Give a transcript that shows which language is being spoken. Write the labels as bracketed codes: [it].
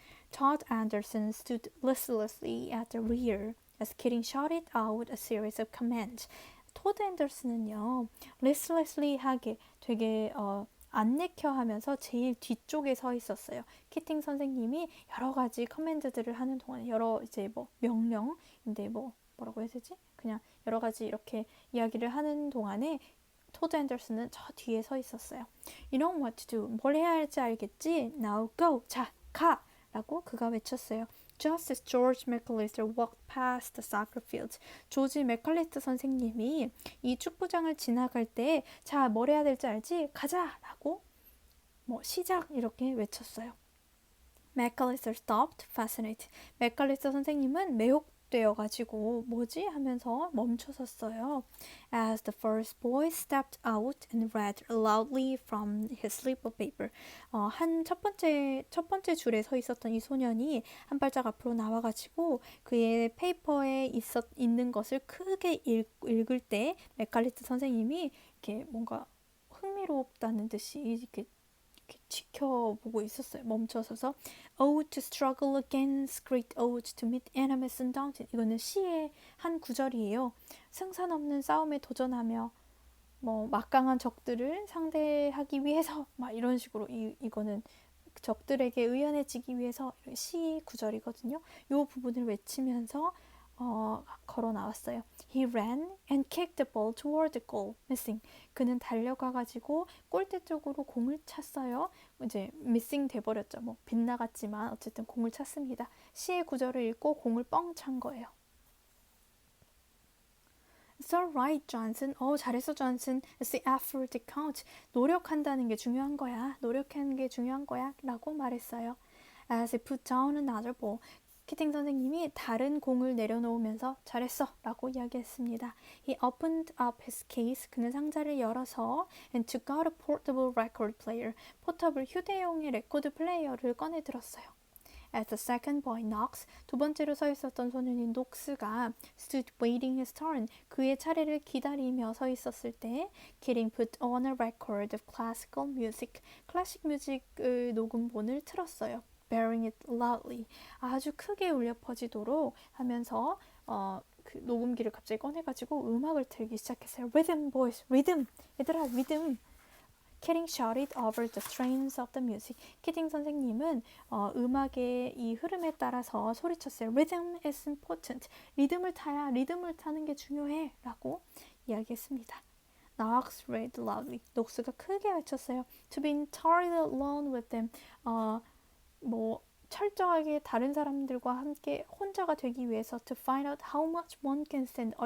[en] Todd Anderson stood listlessly at the rear as Kidding shouted out a series of commands. [ko] 토드 앤더슨은요, listlessly하게 되게 안 내켜 하면서 제일 뒤쪽에 서 있었어요. 키팅 선생님이 여러 가지 커맨드들을 하는 동안에 명령인데 뭐라고 해야 되지? 그냥 여러 가지 이렇게 이야기를 하는 동안에 토드 앤더슨은 저 뒤에 서 있었어요. [en] You know what to do. [ko] 뭘 해야 할지 알겠지? [en] Now go. [ko] 자, 가! 라고 그가 외쳤어요. [en] Just as George McAllister walked past the soccer field. [ko] 조지 맥칼리스터 선생님이 이 축구장을 지나갈 때, 자, 뭘 해야 될지 알지? 가자! 라고 시작! 이렇게 외쳤어요. [en] McAllister stopped, fascinated. [ko] 맥칼리스터 선생님은 매혹되어가지고 뭐지? 하면서 멈춰섰어요. [en] As the first boy stepped out and read loudly from his slip of paper. [ko] 첫 번째 줄에 서 있었던 이 소년이 한 발짝 앞으로 나와가지고 그의 페이퍼에 있는 것을 크게 읽을 때 맥칼리스터 선생님이 이렇게 뭔가 흥미롭다는 듯이 이렇게 이렇게 지켜보고 있었어요. 멈춰서서 [en] Ode to struggle against great odds to meet enemies undaunted. [ko] 이거는 시의 한 구절이에요. 승산 없는 싸움에 도전하며 뭐 막강한 적들을 상대하기 위해서 막 이런 식으로 이거는 적들에게 의연해지기 위해서 시 구절이거든요. 이 부분을 외치면서 걸어 나왔어요. [en] He ran and kicked the ball toward the goal, missing. [ko] 그는 달려가가지고 골대 쪽으로 공을 찼어요. 이제 missing 돼버렸죠. 뭐 빗나갔지만 어쨌든 공을 찼습니다. 시의 구절을 읽고 공을 뻥 찬 거예요. [en] It's alright, Johnson. [ko] 잘했어, [en] Johnson. It's the effort that counts. [ko] 노력한다는 게 중요한 거야. 노력하는 게 중요한 거야. 라고 말했어요. [en] As he put down another ball. [ko] 키팅 선생님이 다른 공을 내려놓으면서 잘했어 라고 이야기했습니다. [en] He opened up his case. [ko] 그는 상자를 열어서 [en] and took out a portable record player. [ko] 포터블 휴대용의 레코드 플레이어를 꺼내 들었어요. [en] As the second boy knocks, [ko] 두 번째로 서 있었던 소년인 녹스가 [en] stood waiting his turn, [ko] 그의 차례를 기다리며 서 있었을 때 [en] Kidding put on a record of classical music, [ko] 클래식 뮤직의 녹음본을 틀었어요. Bearing it loudly, 아주 크게 울려 퍼지도록 하면서 그 녹음기를 갑자기 꺼내가지고 음악을 틀기 시작했어요. [en] Rhythm boys, rhythm, [ko] 얘들아 [en] rhythm. Kidding shouted over the strains of the music. [ko] 키딩 선생님은 음악의 이 흐름에 따라서 소리쳤어요. [en] Rhythm is important. [ko] 리듬을 타는 게 중요해 라고 이야기했습니다. [en] Knox read loudly. [ko] 녹스가 크게 외쳤어요. [en] To be entirely alone with them. [ko] 철저하게 다른 사람들과 함께 혼자가 되기 위해서 [en] to find out how much one can stand.